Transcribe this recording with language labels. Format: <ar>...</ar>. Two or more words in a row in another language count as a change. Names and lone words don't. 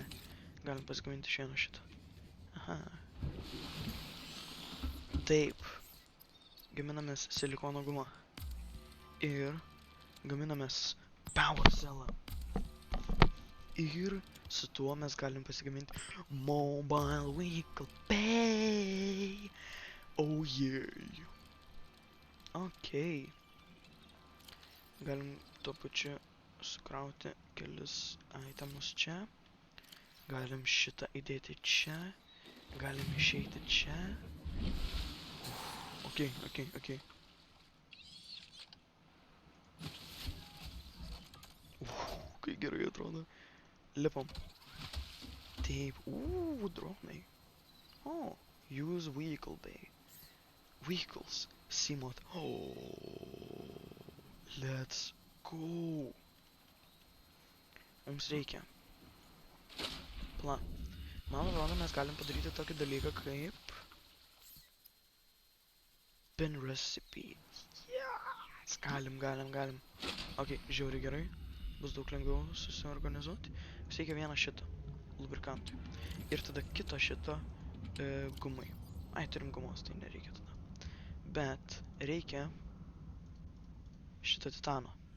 <lt>Galim pasigaminti iš vieno šitą. Aha. Taip. Gaminamės silikono gumą. Ir gaminamės power cellą. Ir su tuo mes galim pasigaminti</lt> <en>mobile vehicle pay. Oh yeah. Okay.</en> <lt>Galim tuo pačiu sukrauti kelis itemus čia. Galim šitą įdėti čia. Galim išeiti čia. Okay. Kai gerai atrodo. Lipam. Taip, dronai.</lt> <en>Oh, use vehicle bay. Vehicles. Simot. Oh, let's go.</en> <lt>Mums reikia. Man atrodo, mes galim padaryti tokį dalyką kaip</lt> <en>pin recipe. Yes!</en> <lt>Galim. Ok, žiauriai gerai. bus daug lengviau susiorganizuoti. Mums reikia vieną šitą lubrikantui. Ir tada kitą šitą gumai. Ai, turim gumos, tai nereikia tada. Bet reikia šitą titano.</lt>